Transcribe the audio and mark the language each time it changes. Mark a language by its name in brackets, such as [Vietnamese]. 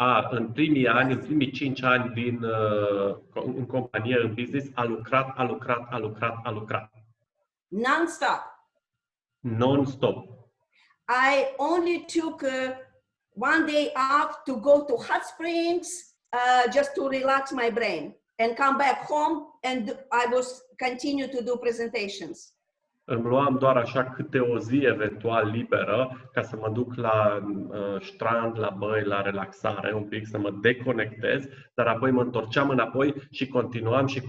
[Romanian] În primii ani, în primii 5 ani în companie, în business, a lucrat. Non-stop. Non-stop. [English] I only took one day off to go to hot springs just to relax my brain and come back home, and I was continue to do presentations. [Romanian] Îmi luam doar așa câte o zi eventual liberă ca să mă duc la strand, la băi, la relaxare, un pic să mă deconectez, dar apoi mă întorceam înapoi și continuam.